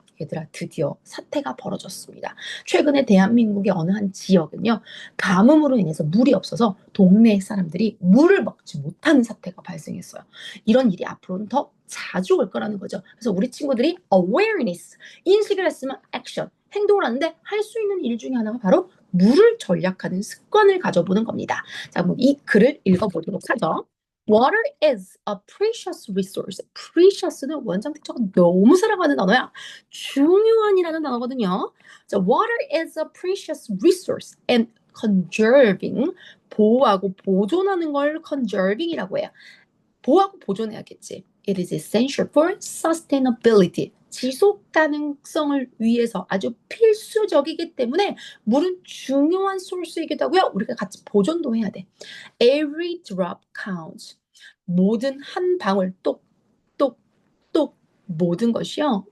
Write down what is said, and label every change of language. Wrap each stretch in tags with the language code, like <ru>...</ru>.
<ko>얘들아, 드디어 사태가 벌어졌습니다. 최근에 대한민국의 어느 한 지역은요, 가뭄으로 인해서 물이 없어서 동네 사람들이 물을 먹지 못하는 사태가 발생했어요. 이런 일이 앞으로는 더 자주 올 거라는 거죠. 그래서 우리 친구들이 awareness, 인식을 했으면 action, 행동을 하는데 할 수 있는 일 중에 하나가 바로 물을 절약하는 습관을 가져보는 겁니다. 자, 그럼 이 글을 읽어보도록 하죠.</ko> <en>Water is a precious resource.</en> <ko>precious는 원장 특징가 너무 사랑하는 단어야. 중요한이라는 단어거든요. 자,</ko> <en>water is a precious resource and conserving,</en> <ko>보호하고 보존하는 걸 conserving이라고 해요. 보호하고 보존해야겠지.</ko> <en>It is essential for sustainability.</en> <ko>지속 가능성을 위해서 아주 필수적이기 때문에 물은 중요한 소스이기도 하고요. 우리가 같이 보존도 해야 돼.</ko> <en>Every drop counts.</en> <ko>모든 한 방울 똑똑똑 모든 것이요.</ko>